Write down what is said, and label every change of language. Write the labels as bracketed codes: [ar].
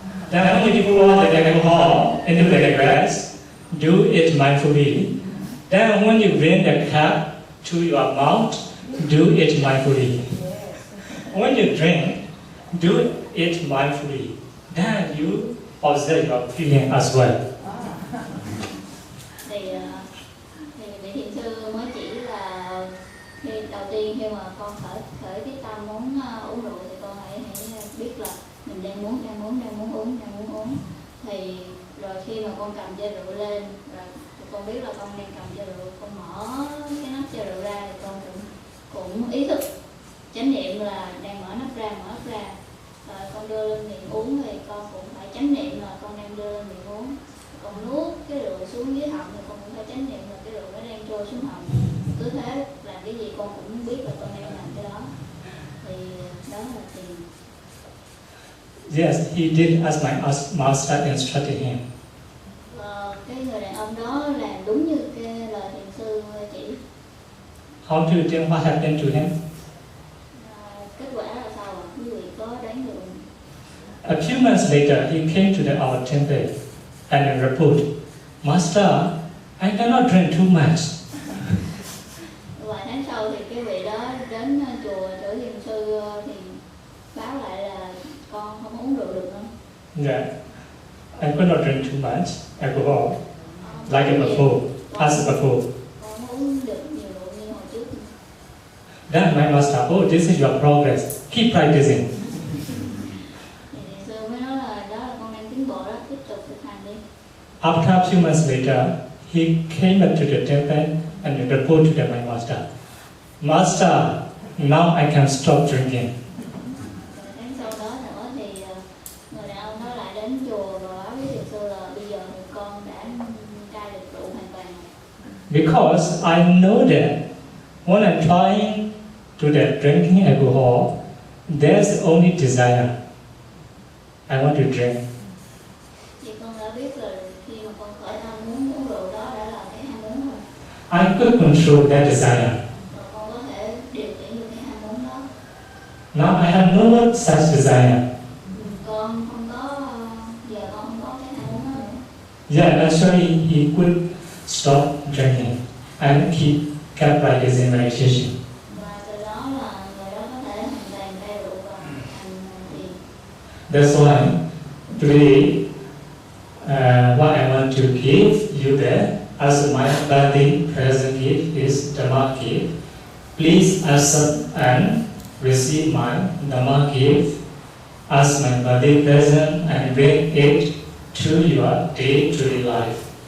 [en] Then when you pour the alcohol into the glass, do it mindfully. Then when you bring the cup to your mouth, do it mindfully. When you drink, do it mindfully. Then you observe your feeling as well. [vi] Thì vị thiền sư mới chỉ là đầu tiên khi mà con khởi cái tâm muốn uống rượu thì con hãy biết là mình đang muốn uống. Thì rồi khi mà con cầm chai rượu lên, rồi con biết là con đang cầm chai rượu, con mở cái nắp chai rượu ra thì con cũng ý thức chánh niệm là đang mở nắp ra. Rồi con đưa lên miệng uống thì con cũng phải chánh niệm là con đang đưa lên miệng uống. Con nuốt cái rượu xuống dưới họng thì con cũng phải chánh niệm là cái rượu nó đang trôi xuống họng. Cứ thế làm cái gì con cũng biết là con đang làm cái đó. Thì đó là thiền. [en] Yes, he did as my master instructed him. [vi] Cái người đàn ông đó làm đúng như cái lời thiền sư chỉ. [en] How do you think what happened to him? [vi] Kết quả là sao ạ? Quý vị có đoán được? [en] A few months later, he came to our temple and reported, Master, I cannot drink too much. [vi] Vài tháng sau thì cái vị đó đến chùa chỗ thiền sư thì báo lại là con không uống rượu được nữa. [en] Yeah. I could not drink too much alcohol, like before, as before. [vi] Con uống được nhiều rượu như hồi trước. [en] Then my master, oh, this is your progress. Keep practicing. [vi] Thì sư mới nói là đó là con đang tiến bộ đó, tiếp tục thực hành đi. [en] After a few months later, he came back to the temple and reported to my master. Master, now I can stop drinking. [vi] Rồi tháng sau đó nữa thì người đàn ông đó lại đến chùa và báo với thiền sư là bây giờ thì con đã cai được rượu hoàn toàn. [en] Because I know that when I'm trying to that drinking alcohol, there's only desire. I want to drink. [vi] Vì con đã biết là khi mà con khởi tham muốn uống rượu đó đã là cái ham muốn rồi. [en] I could control that desire. [vi] Rồi con có thể điều khiển được cái ham muốn đó. [en] Now I have no more such desire. [vi] Con không có, giờ con không có cái ham muốn đó nữa. [en] Yeah, actually he could stop drinking and kept practicing meditation. [vi] Và từ đó là người đó có thể hoàn toàn cai rượu và hành thiền. [en] That's why today what I want to give you there as my birthday present gift is Dhamma gift. Please accept and receive my Dhamma gift as my birthday present and bring it to your day-to-day life.